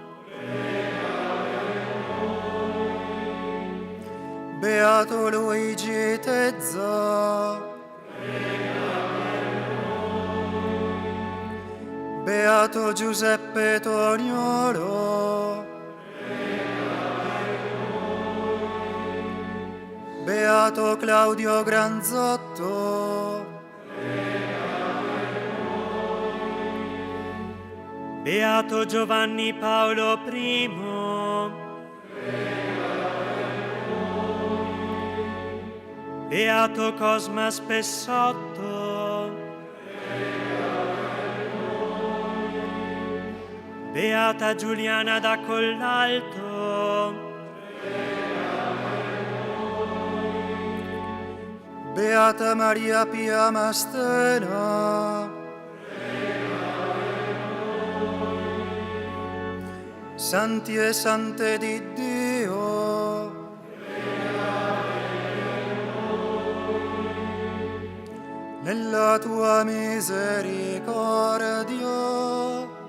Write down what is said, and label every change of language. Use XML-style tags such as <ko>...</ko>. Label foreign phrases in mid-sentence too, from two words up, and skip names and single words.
<it>Beato Luigi Tezza, Beato Giuseppe Toniolo, Beato Claudio Granzotto, Beato Giovanni Paolo I, Beato Cosma Spessotto, Beata Giuliana da Collalto, Beata Maria Pia Mastena, Santi e Sante di Dio, nella tua misericordia,</it>